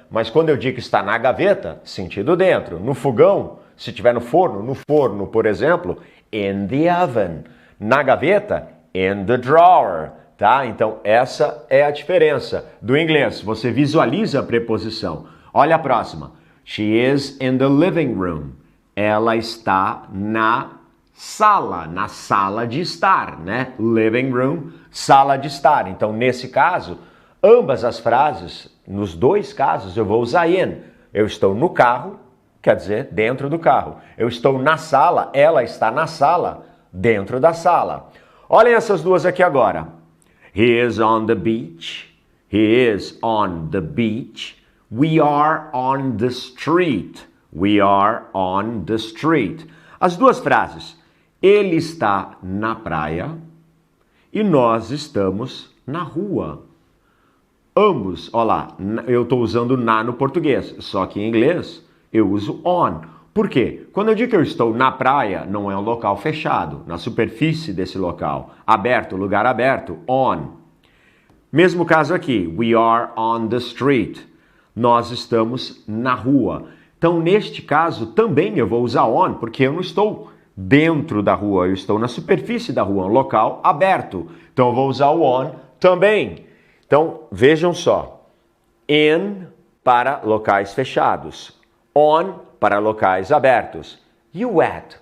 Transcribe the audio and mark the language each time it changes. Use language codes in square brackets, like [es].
[pt] Mas quando eu digo que está na gaveta, sentido dentro. No fogão, se estiver no forno, por exemplo, [en] in the oven. [pt] Na gaveta, [en] in the drawer, [pt] tá? Então, essa é a diferença do inglês. Você visualiza a preposição. Olha a próxima. [en] She is in the living room. [pt] Ela está na sala de estar, né? Living room, sala de estar. Então, nesse caso, ambas as frases, nos dois casos, eu vou usar in. Eu estou no carro, quer dizer, dentro do carro. Eu estou na sala, ela está na sala, dentro da sala. Olhem essas duas aqui agora. [en] He is on the beach. He is on the beach. We are on the street. We are on the street. [pt] As duas frases. Ele está na praia e nós estamos na rua. Ambos, olha lá, eu estou usando na no português, só que em inglês eu uso on. Por quê? Quando eu digo que eu estou na praia, não é um local fechado, na superfície desse local. Aberto, lugar aberto, on. Mesmo caso aqui, [en] we are on the street. [pt] Nós estamos na rua. Então, neste caso, também eu vou usar on, porque eu não estou dentro da rua, eu estou na superfície da rua, um local aberto. Então, eu vou usar o on também. Então, vejam só. In para locais fechados. On para locais abertos. E o at?